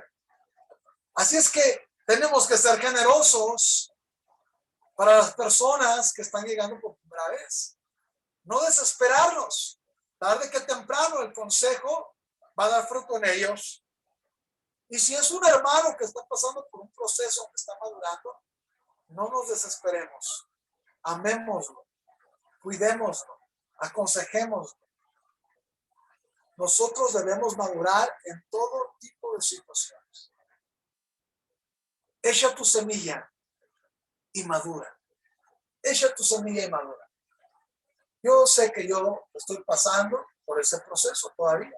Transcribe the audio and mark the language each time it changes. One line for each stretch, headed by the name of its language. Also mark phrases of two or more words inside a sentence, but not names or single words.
Spanish: Así es que tenemos que ser generosos para las personas que están llegando por primera vez. No desesperarnos. Tarde que temprano el consejo va a dar fruto en ellos. Y si es un hermano que está pasando por un proceso que está madurando, no nos desesperemos. Amémoslo, cuidémoslo, aconsejémoslo. nosotros debemos madurar en todo tipo de situaciones. Echa tu semilla y madura. Echa tu semilla y madura. Yo sé que yo estoy pasando por ese proceso todavía.